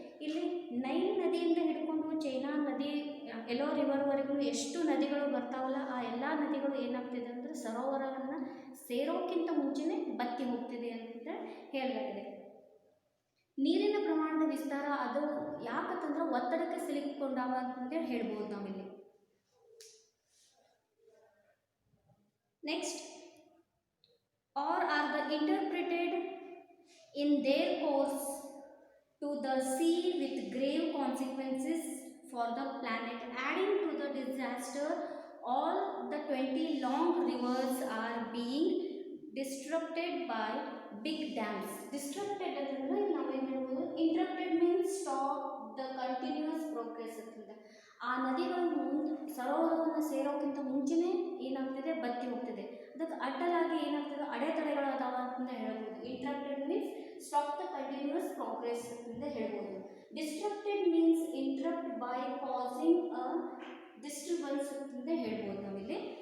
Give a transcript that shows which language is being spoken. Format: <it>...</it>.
<kn>ಇಲ್ಲಿ ನೈಲ್ ನದಿಯಿಂದ ಹಿಡ್ಕೊಂಡು ಚೈನಾ ನದಿ ಎಲ್ಲೋ ರಿವರ್ವರೆಗೂ ಎಷ್ಟು ನದಿಗಳು ಬರ್ತಾವಲ್ಲ ಆ ಎಲ್ಲ ನದಿಗಳು ಏನಾಗ್ತಿದೆ ಅಂದರೆ ಸರೋವರವನ್ನು ಸೇರೋಕ್ಕಿಂತ ಮುಂಚೆನೇ ಬತ್ತಿ ಹೋಗ್ತಿದೆ ಅಂತ ಹೇಳಲಾಗಿದೆ. ನೀರಿನ ಪ್ರಮಾಣದ ವಿಸ್ತಾರ ಅದು ಯಾಕಂತಂದ್ರೆ ಒತ್ತಡಕ್ಕೆ ಸಿಲುಕಿಕೊಂಡಾವ ಅಂತಂದೇಳಿ ಹೇಳ್ಬೋದು ನಾವಿಲ್ಲಿ.</kn> <en>Next, or are the interpreted in their course to the sea with grave consequences for the planet, adding to the disaster. All the 20 long rivers are being disrupted by big dams. Disrupted</en> <kn>ಅಂದ್ರೆ ನಾವೇನು ಹೇಳ್ಬೋದು,</kn> <en>interrupted means stop the continuous progress</en> <kn>ಅಂತ. ಆ ನದಿಗಳು ಸರೋವರವನ್ನು ಸೇರೋಕ್ಕಿಂತ ಮುಂಚೆನೇ ಏನಾಗ್ತಿದೆ, ಬತ್ತಿ ಹೋಗ್ತಿದೆ. ಅದಕ್ಕೆ ಅಡ್ಡಲಾಗಿ ಏನಾಗ್ತದೆ, ಅಡೆತಡೆಗಳು ಅದಾವ ಅಂತ ಹೇಳ್ಬೋದು.</kn> <en>interrupted means stop the continuous progress</en> <kn>ಅಂತ ಹೇಳ್ಬೋದು.</kn> <en>disrupted means interrupt by causing a disturbance</en> <kn>ಅಂತ ಹೇಳ್ಬೋದು ನಾವಿಲ್ಲಿ.</kn>